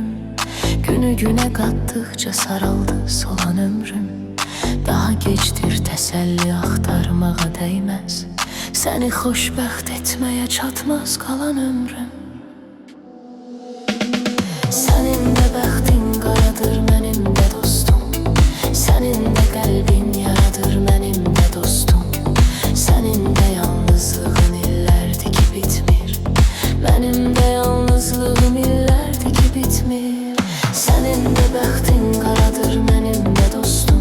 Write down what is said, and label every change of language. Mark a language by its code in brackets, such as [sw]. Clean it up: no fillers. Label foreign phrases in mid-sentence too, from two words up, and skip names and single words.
[tr] Günü güne kattıkça saraldı solan ömrüm. Daha geçtir teselli axtarmağa değmez. Seni xoşbəxt etmeye çatmaz kalan ömrüm. [az] Senin de bəxtin qaradır, mənim də dostum. Senin de qəlbin yaradır, mənim də dostum. Senin de yalnızlığın illərdir ki bitmir. Mənim də yalnızlığım illərdir ki bitmir. Senin de bəxtin qaradır, mənim də dostum.